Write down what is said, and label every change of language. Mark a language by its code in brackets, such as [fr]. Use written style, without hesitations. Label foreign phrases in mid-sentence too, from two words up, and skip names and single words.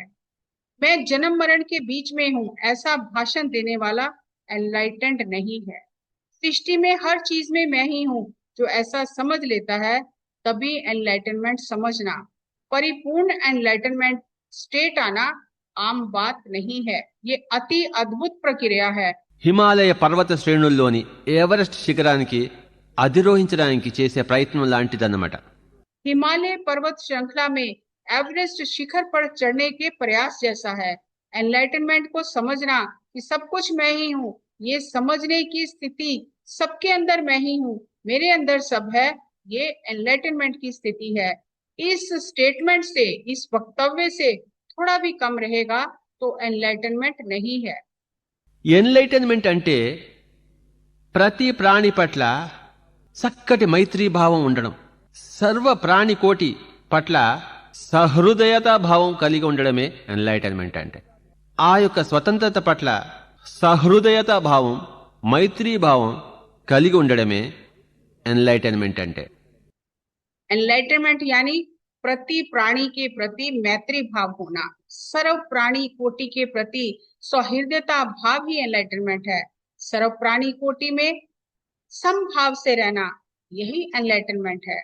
[hi] मैं जन्म मरण के बीच में हूँ, ऐसा भाषण देने वाला एनलाइटेंड नहीं है। सृष्टि में हर चीज में मैं ही हूँ, जो ऐसा समझ लेता है, तभी एनलाइटनमेंट समझना। परिपूर्ण [en] enlightenment state [hi] आना आम बात नहीं है, ये अति अद्भुत प्रक्रिया है। [te] హిమాలయ పర్వత శ్రేణుల్లోని ఎవరెస్ట్ శిఖరానికి అధిరోహించడానికి చేసే ప్రయత్నం లాంటిదన్నమాట. [hi] हिमालय पर्वत श्रृंखला में एवरेस्ट शिखर पर चढ़ने के प्रयास जैसा है। एनलाइटनमेंट को समझना कि सब कुछ मैं ही हूँ, ये समझने की स्थिति सबके अंदर मैं ही हूँ, मेरे अंदर सब है, ये एनलाइटनमेंट की स्थिति है। इस स्टेटमेंट से, इस वक्तव्य से थोड़ा भी कम रहेगा तो एनलाइटनमेंट नहीं है। [te] ఎన్లైటన్మెంట్ అంటే ప్రతి ప్రాణి పట్ల చక్కటి మైత్రీభావం ఉండడం, సర్వ ప్రాణి కోటి పట్ల సహృదయతా భావం కలిగి ఉండడమే ఎన్లైటన్మెంట్ అంటే. ఆ యొక్క స్వతంత్రత పట్ల సహృదయతా భావం, మైత్రీభావం కలిగి ఉండడమే ఎన్లైటన్మెంట్ అంటే. [hi] एनलाइटनमेंट यानी प्रति प्राणी के प्रति मैत्री भाव होना, सर्व प्राणी कोटि के प्रति सौहृदयता भाव ही एनलाइटनमेंट है। सर्व प्राणी कोटि में समभाव से रहना, यही एनलाइटनमेंट है।